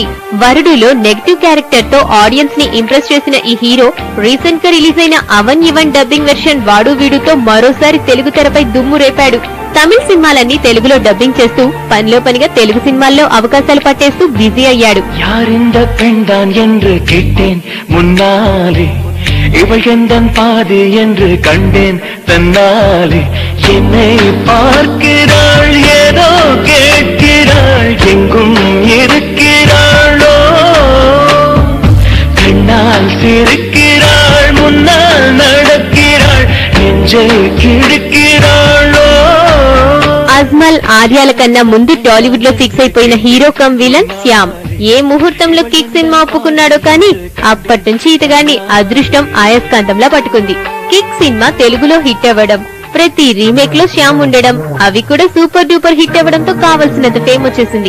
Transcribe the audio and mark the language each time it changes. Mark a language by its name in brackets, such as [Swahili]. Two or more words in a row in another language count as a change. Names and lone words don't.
[Telugu] వరుడులో నెగటివ్ క్యారెక్టర్ తో ఆడియన్స్ ని ఇంప్రెస్ చేసిన ఈ హీరో రీసెంట్ గా రిలీజ్ అయిన అవన్ యువన్ డబ్బింగ్ వెర్షన్ వాడు వీడుతో మరోసారి తెలుగు తెరపై దుమ్ము రేపాడు. తమిళ సినిమాలన్నీ తెలుగులో డబ్బింగ్ చేస్తూ పనిలో పనిగా తెలుగు సినిమాల్లో అవకాశాలు పట్టేస్తూ బిజీ అయ్యాడు. [Tamil] யாரிந்த பெண்தான் என்று கேட்டேன் முன்னாலே இவள் எந்தன் பாதி என்று கண்டேன் தன்னாலே என்னை பார்க்கிறாள் ஏதோ கேட்கிறாள் எங்கும் இருக்கிறாளோ கண்ணால் சிரிக்கிறாள் முன்னால் நடக்கிறாள் நெஞ்சை கிழக்கிறாளோ. [Telugu] అజ్మల్ ఆర్యాల కన్నా ముందు టాలీవుడ్ లో ఫిక్స్ అయిపోయిన హీరో కమ్ విలన్ శ్యామ్ ఏ ముహూర్తంలో కిక్ సినిమా ఒప్పుకున్నాడో కానీ అప్పటి నుంచి ఇతగాన్ని అదృష్టం ఆయస్కాంతంలా పట్టుకుంది. కిక్ సినిమా తెలుగులో హిట్ అవ్వడం, ప్రతి రీమేక్ లో శ్యామ్ ఉండడం, అవి కూడా సూపర్ డూపర్ హిట్ అవ్వడంతో కావలసినంత ఫేమ్ వచ్చేసింది.